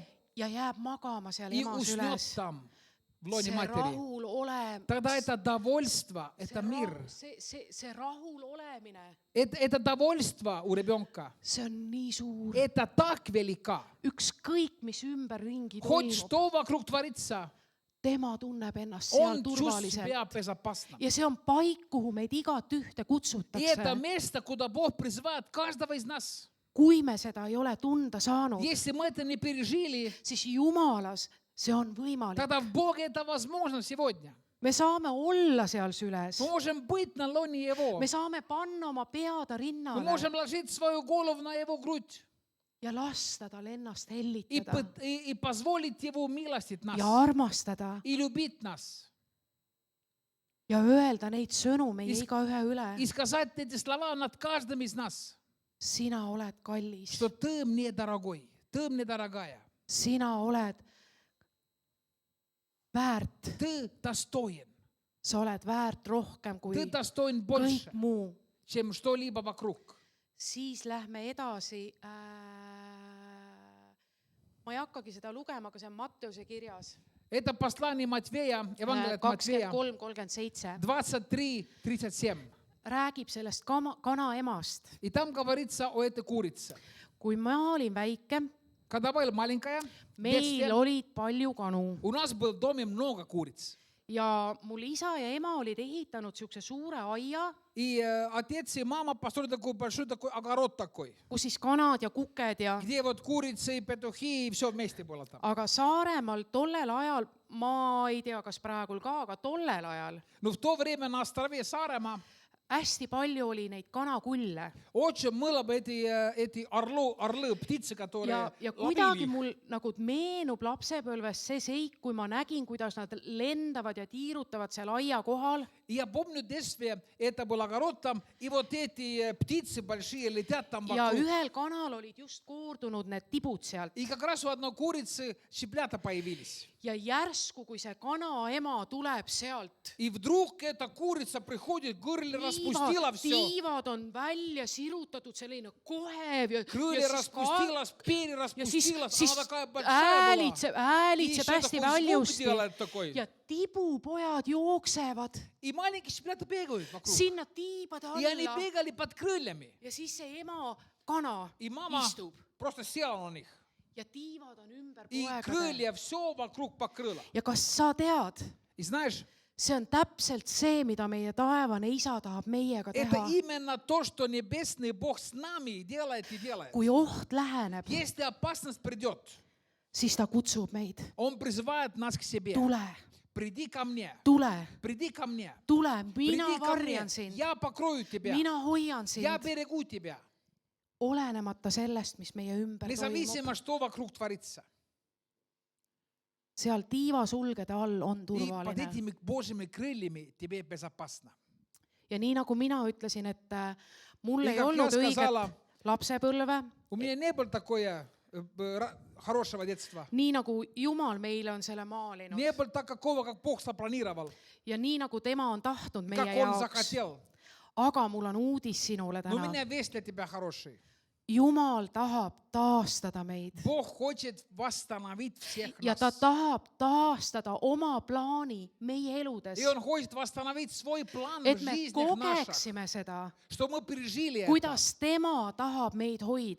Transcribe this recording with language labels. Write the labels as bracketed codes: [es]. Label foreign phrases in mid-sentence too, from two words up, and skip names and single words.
[et] ja jääb magama seal [ru] и [et] ema [ru] уснет [et] süles, [ru] там, в лоне [et] see [ru] матери, [et] rahul ole- [ru] тогда это довольство, это мир. [et] see rahul olemine, [ru] Это довольство у ребенка. [et] see on nii suur. [ru] Это так велика. [et] Ükskõik, mis ümberringi [ru] Хоть [et] toimub, [ru] что вокруг творится, [et] tema tunneb ennast seal [ru] он чувствует [et] turvaliselt. [ru] себя безопасно. [et] Ja see on paik, kuhu meid igat ühte [ru] И это [et] kutsutakse. [ru] место, куда Бог призывает каждого из нас. [et] Kui me seda ei ole tunda saanud, [ru] Если мы это не пережили, [et] siis Jumalas see on võimalik. [ru] тогда в Боге это возможно сегодня. [et] Me saame olla seal süles. [ru] Мы можем быть на лоне Его. [et] Me saame panna oma peada [ru] Мы [et] rinnale [ru] можем ложить свою голову на Его грудь [et] ja lasta tal ennast [ru] и, [et] hellitada [ru] и позволить Его милостить нас [et] ja armastada [ru] и любить нас. [et] ja öelda neid sõnu meie Is- igaühe üle. [ru] И сказать эти слова над каждым из нас, [et] Sina oled kallis. [ru] что Ты мне дорогой, Ты мне дорогая, [et] Sina oled väärt. [ru] Ты достоин, [et] Sa oled väärt rohkem kui [ru] Ты достоин [et] kõik [ru] больше, [et] muu. [ru] чем что-либо вокруг. [et] Siis lähme edasi. Ma ei hakkagi seda lugema, aga see on Matteuse kirjas. [ru] Это послание Матвея, Евангелие от Матвея, 23:37. 23:37. [et] Räägib sellest kana emast. [ru] И там говорится о этой курице. [et] Kui ma olin väike, [ru] Когда была маленькая, в [et] meil [ru] детстве, [et] olid palju kanu. [ru] у нас был в доме много куриц. [et] Ja mul isa ja ema olid ehitanud siukse suure aia, [ru] И отец и мама построили такой большой такой огород такой, [et] kus siis kanad ja kuked ja, [ru] где вот курицы и петухи и все вместе было там. [et] aga Saaremaal tollel ajal, ma ei tea, kas praegul ka, aga tollel ajal [ru] Но в то время на острове Сaaremaa [et] hästi palju oli neid kanakulle. [ru] очень было бы эти орлы, птицы, которые [et] Ja kuidagi [ru] ловили. [et] mul nagu meenub lapsepõlves see seik, kui ma nägin, kuidas nad lendavad ja tiirutavad seal aia kohal. [ru] И я помню в детстве, это был огород там, и вот эти птицы большие летят там [et] Ja [ru] вокруг. [et] ühel kanal olid just koordunud need tibud sealt. [ru] И как раз у одной курицы щеплята появились. [et] Ja järsku, kui see kana ema tuleb sealt, [ru] И вдруг эта курица приходит, крылья распустила все. [et] tiivad on välja sirutatud, selline kohev ja, [ru] Крылья распустила, перья [et] ja siis, [ru] распустила, [et] siis [ru] она такая большая была. [et] häälitseb [ru] И [et] hästi [ru] еще такой звук [et] valjusti [ru] делает такой. [et] ja tibupojad jooksevad [ru] И маленькие щеплята бегают вокруг. [et] sinna tiibade [ru] И они [et] alla [ru] бегали под крыльями. [et] ja siis see ema kana [ru] И мама [et] istub [ru] просто села на них. [et] ja tiivad on ümber [ru] И [et] poegade. [ru] крылья все вокруг покрыло. [et] Ja kas sa tead, [ru] И знаешь, [et] see on täpselt see, mida meie taevane isa tahab meiega [ru] это [et] teha. [ru] именно то, что небесный Бог с нами делает и делает. [et] Kui oht läheneb, [ru] Если опасность придет, [et] siis ta kutsub meid. [ru] Он призывает нас к себе. [et] Tule, [ru] Приди ко мне, [et] tule, [ru] приди ко мне. [et] tule, mina [ru] Приди ко мне, [et] varjan sind, [ru] я покрою тебя, [et] mina hoian [ru] я [et] sind, [ru] берегу тебя. [et] olenemata sellest, mis meie ümber toimub. [ru] Независимо, что вокруг творится. [et] Seal tiivasulgede all on [ru] И под [et] turvaline. [ru] этими Божьими крыльями тебе безопасно. [et] Ja nii nagu mina ütlesin, et mul Ja ei [ru] как [et] olnud [ru] я [et] õiget [ru] сказала, [et] lapsepõlve, [ru] У меня не было такое хорошего детства. [et] nii nagu Jumal meile on selle maalinud [ru] Не было так, какого, как Бог запланировал, [et] ja nii nagu tema on tahtnud [ru] как [et] meie [ru] Он [et] jaoks. [ru] захотел. [et] aga mul on uudis sinule [ru] Но у [et] täna. [ru] меня весть для тебя хороший. [et] Jumal tahab taastada meid [ru] Бог хочет восстановить всех [et] ja ta [ru] нас. [et] tahab taastada oma plaani meie eludes, [ru] И Он хочет восстановить свой план в [et] et me [ru] жизнях наших, [et] kogeksime seda, [ru] что мы пережили это. [et] kuidas tema tahab meid hoida,